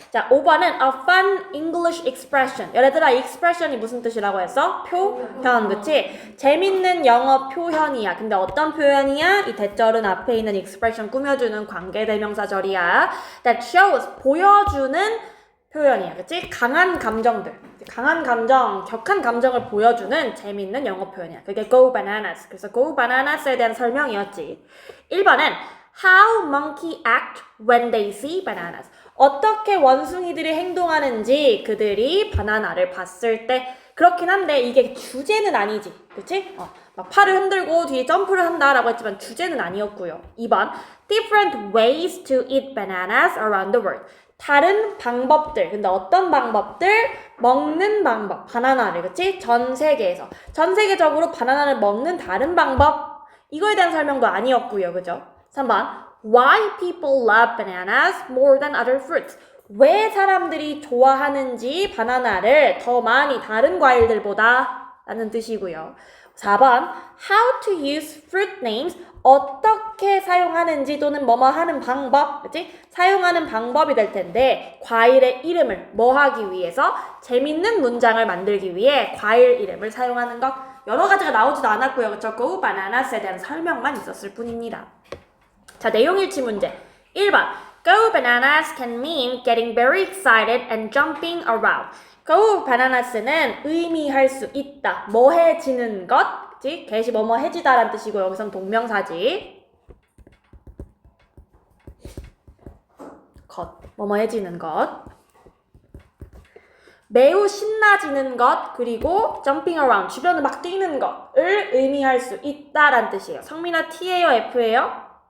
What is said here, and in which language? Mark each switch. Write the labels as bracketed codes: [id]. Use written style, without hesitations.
[ko] 자, 5번은 [en] a fun English expression. [ko] 얘들아, expression이 무슨 뜻이라고 했어? 표현. 그렇지? 재밌는 영어 표현이야. 근데 어떤 표현이야? 이 대절은 앞에 있는 expression 꾸며주는 관계대명사절이야. [en] that shows [ko] 보여주는 표현이야. 그치? 강한 감정들. 강한 감정, 격한 감정을 보여주는 재미있는 영어 표현이야. 그게 [en] go bananas. [ko] 그래서 go bananas에 대한 설명이었지. [en] 1번은 how monkey act when they see bananas. [ko] 어떻게 원숭이들이 행동하는지 그들이 바나나를 봤을 때 그렇긴 한데 이게 주제는 아니지. 그치? 막 팔을 흔들고 뒤에 점프를 한다라고 했지만 주제는 아니었고요. [en] 2번 different ways to eat bananas around the world. [ko] 다른 방법들. 근데 어떤 방법들? 먹는 방법. 바나나를, 그치? 전 세계에서. 전 세계적으로 바나나를 먹는 다른 방법. 이거에 대한 설명도 아니었고요. 그죠? 3번. [en] Why people love bananas more than other fruits. [ko] 왜 사람들이 좋아하는지 바나나를 더 많이 다른 과일들보다 라는 뜻이고요. [en] 4번. How to use fruit names. [ko] 어떻게 사용하는지 또는 뭐뭐 하는 방법, 그치? 사용하는 방법이 될 텐데 과일의 이름을 뭐 하기 위해서 재밌는 문장을 만들기 위해 과일 이름을 사용하는 것 여러 가지가 나오지도 않았고요. 그쵸? Go Bananas에 대한 설명만 있었을 뿐입니다. 자, 내용일치 문제 1번 [en] Go Bananas can mean getting very excited and jumping around. [ko] Go Bananas는 의미할 수 있다. 뭐해지는 것 get이 뭐뭐 해지다라는 뜻이고 여기선 동명사지. 것, 뭐뭐 해지는 것. 매우 신나지는 것 그리고 [en] jumping around, [ko] 주변을 막 뛰는 것을 의미할 수 있다라는 뜻이에요. 성민아 T예요? F예요?